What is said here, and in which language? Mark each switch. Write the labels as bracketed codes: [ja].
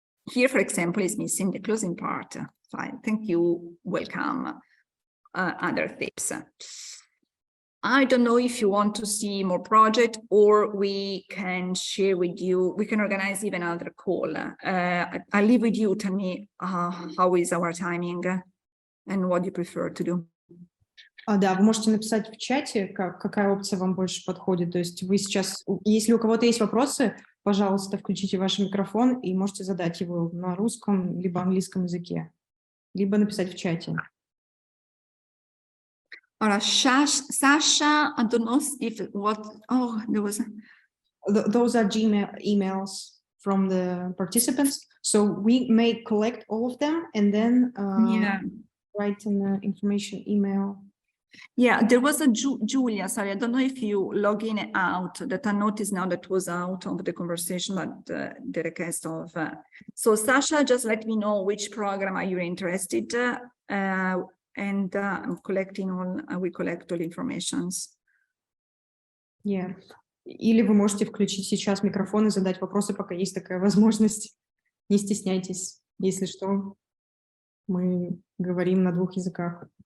[en] Here, for example, is missing the closing part. Fine, thank you, welcome. Other tips. I don't know if you want to see more project, or we can share with you, we can organize even another call. I'll leave with you, tell me how is our timing and what you prefer to do. [ru] Да, вы можете написать в чате, какая опция вам больше подходит. То есть вы сейчас, если у кого-то есть вопросы, пожалуйста, включите ваш микрофон и можете задать его на русском либо английском языке, либо написать в чате. [en] Sasha, I don't know if there was. Those are Gmail emails from the participants. So we may collect all of them and then write an information email. Yeah, there was a Julia, sorry, I don't know if you log in and out, that I noticed now that was out of the conversation, but the request of. So Sasha, just let me know which program are you interested, and I'm collecting we collect all informations. Yeah. [ru] Или вы можете включить сейчас микрофон и задать вопросы, пока есть такая возможность. Не стесняйтесь, если что, мы говорим на двух языках.